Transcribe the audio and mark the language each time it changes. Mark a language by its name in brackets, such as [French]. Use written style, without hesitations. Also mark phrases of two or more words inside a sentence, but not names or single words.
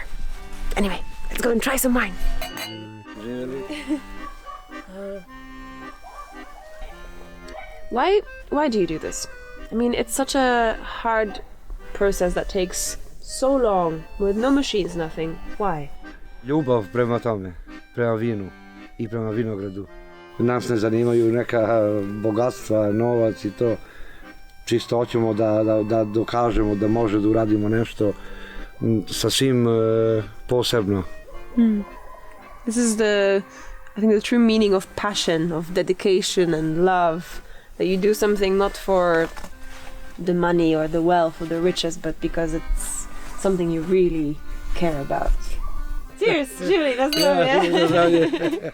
[English] Anyway, let's go and try some wine. Why do you do this? I mean, it's such a hard process that takes so long, with no machines, nothing. Why? [Serbian] Ljubav prema tome, prema vinu I prema vinogradu. Nas ne zanimaju neka bogatstva, novac I to. Čisto hoćemo da dokažemo da može da uradimo nešto sasvim posebno. [English] This is I think the true meaning of passion, of dedication and love. That you do something not for the money or the wealth or the riches, but because it's something you really care about. Cheers, Julie, that's lovely.